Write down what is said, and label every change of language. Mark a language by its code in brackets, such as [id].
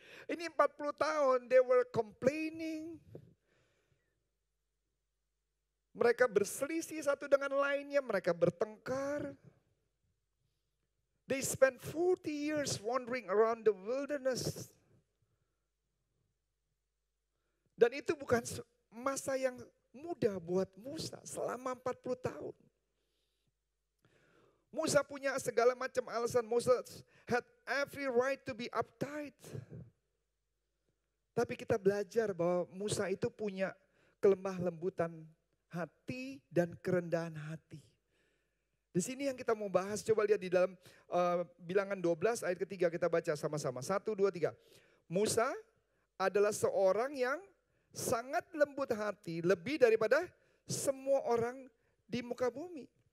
[id] Ini 40 tahun, [en] they were complaining. [id] Mereka berselisih satu dengan lainnya, mereka bertengkar. [en] They spent 40 years wandering around the wilderness. [id] Dan itu bukan masa yang mudah buat Musa selama 40 tahun. Musa punya segala macam alasan. [en] Musa had every right to be uptight. [id] Tapi kita belajar bahwa Musa itu punya kelemah lembutan hati dan kerendahan hati. Di sini yang kita mau bahas, coba lihat di dalam Bilangan 12 ayat ketiga kita baca sama-sama. 1, 2, 3. Musa adalah seorang yang sangat lembut hati, lebih daripada semua orang di muka bumi.